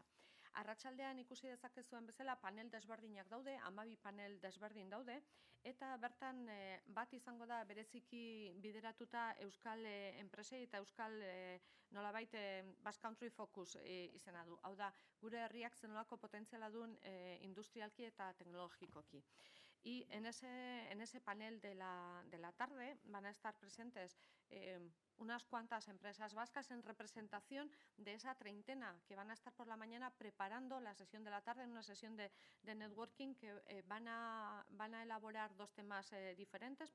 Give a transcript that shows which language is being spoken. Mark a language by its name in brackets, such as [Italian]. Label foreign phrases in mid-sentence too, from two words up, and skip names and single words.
[Basque] Arratsaldean ikusi dezakezuen bezala panel desberdinak daude, 12 panel desberdin daude, eta bertan bat izango da bereziki bideratuta euskal enpresei eta euskal nolabait Basque Country Focus izena du. Hau da, gure herriak zenolako potentziala duen industrialki eta teknologikoki. [Spanish] Y en ese panel de la tarde van a estar presentes unas cuantas empresas vascas en representación de esa treintena que van a estar por la mañana preparando la sesión de la tarde, en una sesión de networking que van a elaborar dos temas diferentes.